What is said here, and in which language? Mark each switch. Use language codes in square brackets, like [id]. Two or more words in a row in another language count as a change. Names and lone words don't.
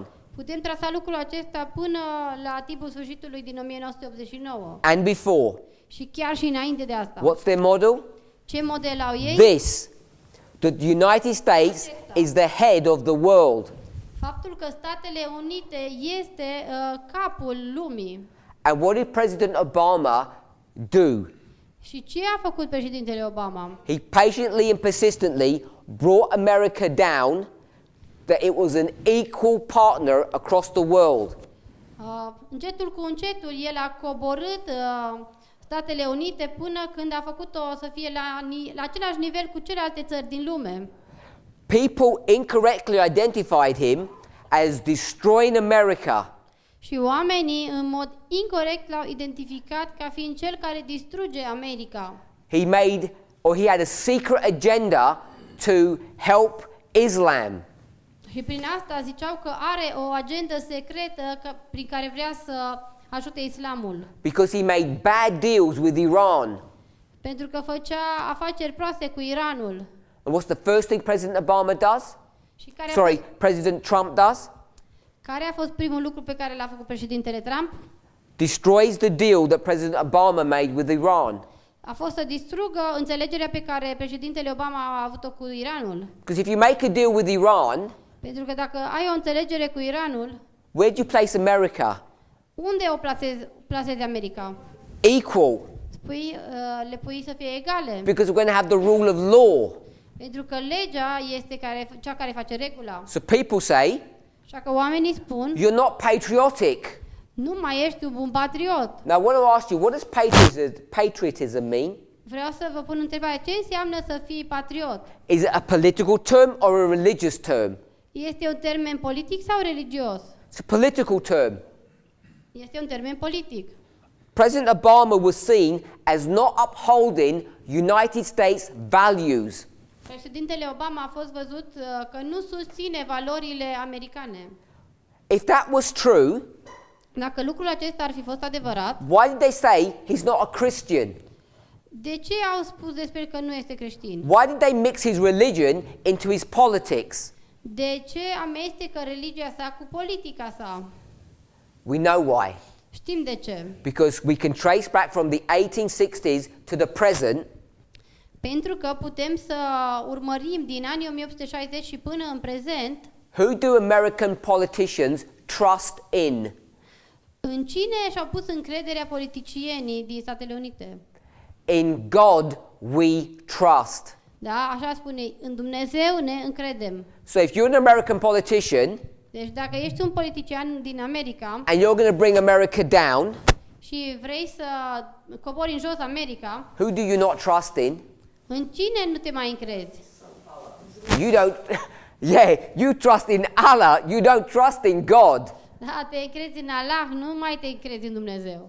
[ro] Putem trasa lucrul acesta până la timpul sfârșitului din 1989 [en] and before. [ro] și chiar și înainte de asta. [en] What's their model? [ro] Ce model au ei? [en] This. The United States is the head of the world. [ro] Faptul că Statele Unite este capul lumii. [en] And what did President Obama do? [ro] Și ce a făcut președintele Obama? [en] He patiently and persistently brought America down, that it was an equal partner across the world. [ro] Încetul cu încetul, el a coborât Statele Unite până când a făcut-o să fie la același nivel cu celelalte țări din lume. [en] People incorrectly identified him as destroying America. [ro] Și oamenii, în mod incorect, l-au identificat ca fiind cel care distruge America. [en] He had a secret agenda to help Islam. [ro] Și prin asta ziceau că are o agendă secretă prin care vrea să ajute islamul. [en] Because he made bad deals with Iran. [ro] Pentru că făcea afaceri proaste cu Iranul. [en] And what's the first thing President Obama does? [ro] Și care [en] President Trump does? [ro] care a fost primul lucru pe care l-a făcut președintele Trump? [en] Destroys the deal that President Obama made with Iran. [ro] A fost să distrugă înțelegerea pe care președintele Obama a avut-o cu Iranul. [en] Because if you make a deal with Iran, [ro] Pentru că dacă ai o înțelegere cu Iranul, [en] where do you place America? [ro] unde o plasezi America? [en] Equal. [ro] Le pui să fie egale. [en] Because we're going to have the rule of law. [ro] Pentru că legea este cea care face regula. [en] So people say, [ro] Așa că oamenii spun, [en] you're not patriotic. [ro] nu mai ești un patriot. [en] Now I want to ask you, what does patriotism mean? [ro] Vreau să vă pun întrebarea, ce înseamnă să fii patriot? [en] Is it a political term or a religious term? [ro] Este un termen politic sau religios? [en] It's a political term. [ro] Este un termen politic. [en] President Obama was seen as not upholding United States values. [ro] Președintele Obama a fost văzut că nu susține valorile americane. [en] If that was true, [ro] Dacă lucrul acesta ar fi fost adevărat, [en] why did they say he's not a Christian? [ro] de ce au spus despre că nu este creștin? [en] Why did they mix his religion into his politics? [ro] De ce amestecă religia sa cu politica sa? [en] We know why. [ro] Știm de ce. [en] Because we can trace back from the 1860s to the present. [ro] Pentru că putem să urmărim din anii 1860 și până în prezent, [en] Who do American politicians trust in? [ro] în cine și-au pus încrederea politicienii din Statele Unite? [en] In God we trust. [ro] Da, așa spune, în Dumnezeu ne încredem. [en] So if you're an American politician [ro] Deci dacă ești un politician din America [en] and you're going to bring America down, [ro] și vrei să cobori în jos America, [en] who do you not trust in? [ro] în cine nu te mai încrezi? [en] You don't, you trust in Allah, you don't trust in God. [ro] Da, te încrezi în Allah, nu mai te încrezi în Dumnezeu.